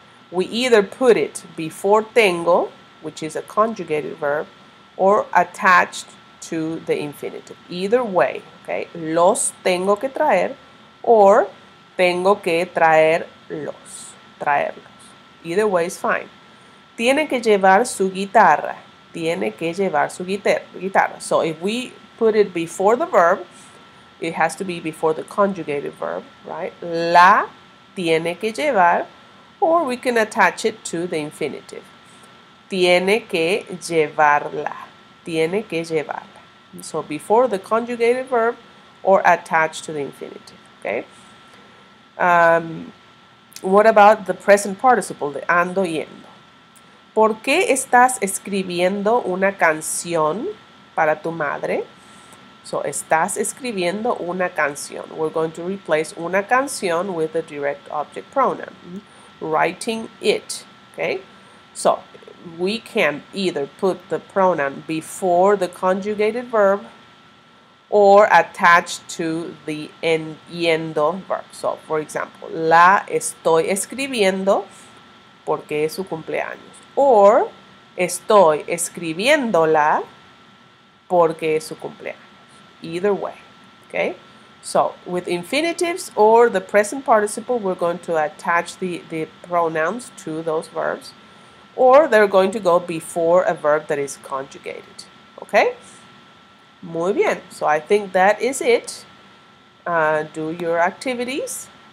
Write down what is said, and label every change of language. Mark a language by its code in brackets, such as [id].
[en] We either put it before tengo, which is a conjugated verb, or attached to the infinitive. Either way, okay? [es] Los tengo que traer or tengo que traerlos. [en] Either way is fine. [es] Tiene que llevar su guitarra. Tiene que llevar su guitarra. [en] So if we put it before the verb, it has to be before the conjugated verb, right? [es] La tiene que llevar, [en] or we can attach it to the infinitive. [es] Tiene que llevarla. Tiene que llevarla. [en] So before the conjugated verb or attached to the infinitive, okay? What about the present participle, the ando yendo? [es] ¿Por qué estás escribiendo una canción para tu madre? So, estás escribiendo una canción. [en] We're going to replace una canción with the direct object pronoun. Writing it, okay? So, we can either put the pronoun before the conjugated verb or attached to the yendo verb. So, for example, [es] la estoy escribiendo porque es su cumpleaños. Or, estoy escribiéndola porque es su cumpleaños. [en] Either way, okay? So, with infinitives or the present participle, we're going to attach the pronouns to those verbs, or they're going to go before a verb that is conjugated, okay? [es] Muy bien. [en] So, I think that is it. Do your activities.